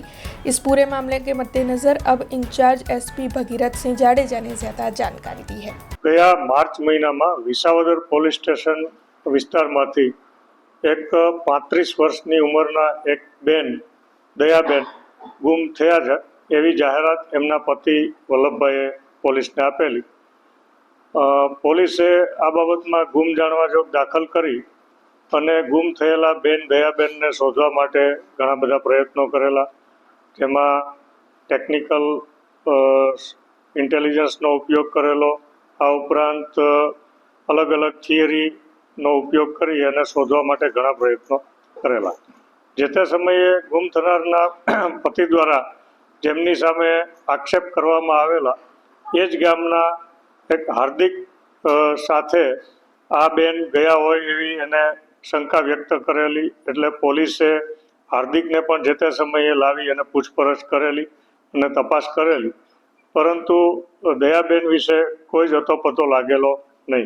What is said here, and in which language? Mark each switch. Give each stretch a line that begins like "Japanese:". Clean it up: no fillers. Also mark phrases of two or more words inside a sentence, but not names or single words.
Hindi: इस पूरे मामले के मद्देनजर अब इंचार्ज एसपी भगीरथ सिंह जाडेजा ने ज्यादा जानकारी दी है।
Gujarati: ગયા માર્ચ મહીના માં વિસાવદર પોલીસ સ્ટેશન વિસ્તારમાંથી એક 35 વર્ષની ઉંમરના એક બેન દયાબેન ગુમ થયા છે એવી જાહેરાત એમના પતિ વલ્લભભાઈએ પોલીસને આપેલી। પોલીસે આ બાબતમાં ગુમ જાણવા જોગ દાખલ કરી અને ગુમ થયેલા બેન દયાબેનને શોધવા માટે ઘણા બધા પ્રયત્નો કરેલા, જેમાં
English: technical intelligenceનો
Gujarati: ઉપયોગ કરેલો। આ ઉપરાંત અલગ અલગ થિયરી નો ઉપયોગ કરી અને શોધવા માટે ઘણા પ્રયત્નો કરેલા। જે તે સમયે ગુમ થનારના પતિ દ્વારા જેમની સામે આક્ષેપ કરવામાં આવેલા એ જ ગામના એક હાર્દિક સાથે આ બેન ગયા હોય એવી એને શંકા વ્યક્ત કરેલી, એટલે પોલીસે હાર્દિકને પણ જે તે સમયે લાવી અને પૂછપરછ કરેલી અને તપાસ કરેલી, પરંતુ દયાબેન વિશે કોઈ જ અતોપતો લાગેલો નહીં।